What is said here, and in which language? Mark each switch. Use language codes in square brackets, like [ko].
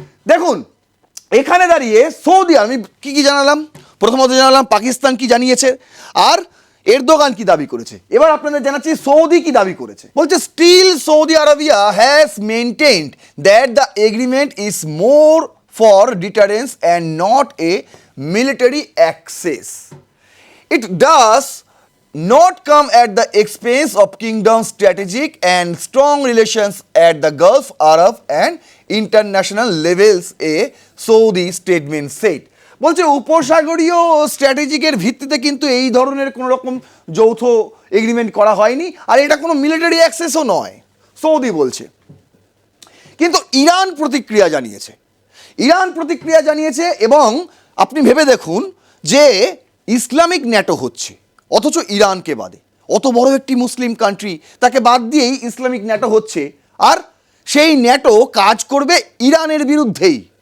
[bn] দেখুন এখানে দাঁড়িয়ে সৌদি, আমি কি কি জানালাম, প্রথমত জানালাম পাকিস্তান কি জানিয়েছে আর এরদোগান কি দাবি করেছে। এবার আপনাদের জানাচ্ছি সৌদি কি দাবি করেছে। বলছে [en] Still Saudi Arabia has maintained that the agreement is more for deterrence and not a military access. It does not come at the expense of kingdom's strategic and strong relations at the Gulf, Arab and international levels, a Saudi statement said. [bn] বলছে উপসাগরীয় স্ট্র্যাটেজিকের ভিত্তিতে কিন্তু এই ধরনের কোনো রকম যৌথ agreement করা হয়নি, আর এটা কোনো মিলিটারি অ্যাক্সেসও নয়, সৌদি বলছে। কিন্তু ইরান প্রতিক্রিয়া জানিয়েছে, ইরান প্রতিক্রিয়া জানিয়েছে এবং আপনি ভেবে দেখুন যে ইসলামিক ন্যাটো হচ্ছে, অথচ ইরানকে বাদে, অত বড় একটি মুসলিম কান্ট্রি তাকে বাদ দিয়েই ইসলামিক ন্যাটো হচ্ছে, আর সেই ন্যাটো কাজ করবে ইরানের বিরুদ্ধেই।